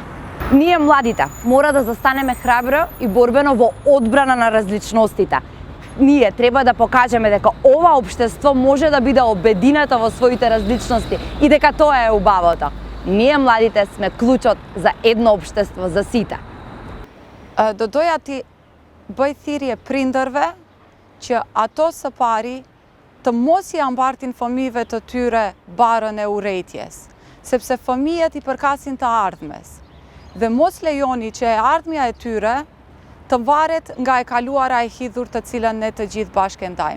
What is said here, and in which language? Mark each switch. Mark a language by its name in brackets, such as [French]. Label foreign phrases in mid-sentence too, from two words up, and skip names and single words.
[Macedonian] Ние младите мора да застанеме храбро и борбено во одбрана на различностите. Ние треба да покажеме дека ова општество може да биде обединето во своите различности и дека тоа е убавото. Ние младите сме клучот за едно општество за сите. [Albanian] Do doja ti bëj thirrje prindërve që ato së pari të mos i ambartin fëmijëve të tyre barën e urrëties, sepse fëmijët i përkasin të ardhmes. Dhe mos lejoni që e ardhmja e tyre të varet nga e kaluara e hidhur të cilën ne të gjithë bashkë ndajmë.